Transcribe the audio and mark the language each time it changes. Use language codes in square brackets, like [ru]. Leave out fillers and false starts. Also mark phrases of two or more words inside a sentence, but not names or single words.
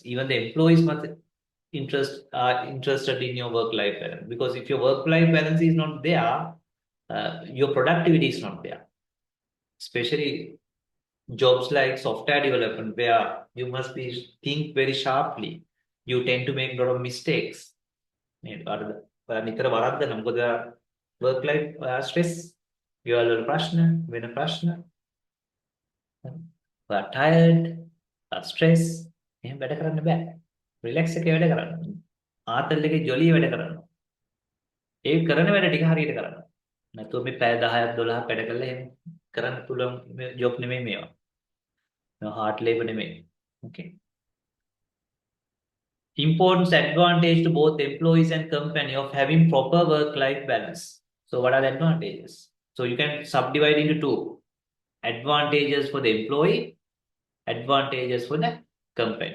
[en] Even the employees must are interested in your work-life balance, because if your work-life balance is not there, your productivity is not there. Especially jobs like software development, where you must be think very sharply. You tend to make a lot of mistakes. [si] නිතර වරද්දන මොකද [en] work life stress [si] ගෙවල් වල ප්‍රශ්න වෙන ප්‍රශ්න [en] tired stress [si] එහෙම වැඩ කරන්න බෑ රිලැක්ස් එකේ වැඩ කරන්න ආතල් එකේ ජොලිය වැඩ කරන්න ඒ කරන වැඩ ටික හරියට කරන්න නැතුව මේ පැය 10ක් 12ක් වැඩ කරලා එහෙම කරන්න පුළුවන් ජොබ් නෙමෙයි මේවා [en] hard labor [si] නෙමෙයි okay. [en] Important advantage to both employees and company of having proper work-life balance. So what are the advantages? So you can subdivide into two. Advantages for the employee, advantages for the company.